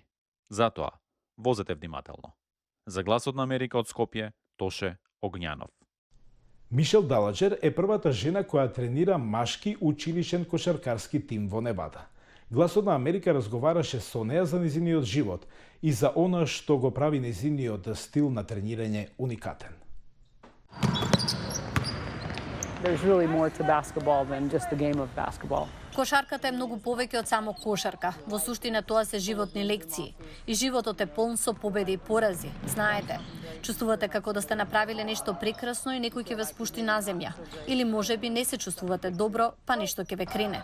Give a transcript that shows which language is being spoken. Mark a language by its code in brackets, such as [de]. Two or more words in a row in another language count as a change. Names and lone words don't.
[mk] Затоа, возете внимателно. За Гласот на Америка од Скопје, Тоше Огњанов. Мишел Далаџер е првата жена која тренира машки училишен кошаркарски тим во Невада. Гласот на Америка разговараше со неа за незиниот живот и за она што го прави незиниот стил на тренирање уникатен. [en] There's really more to basketball than just the game of basketball. [mk] Кошарката е многу повеќе од само кошарка. Во суштина тоа се животни лекции. И животот е полн со победи и порази. Знаете, чувствувате како да сте направиле нешто прекрасно и некој ќе ве спушти на земја. Или можеби не се чувствувате добро, па нешто ќе ве крене.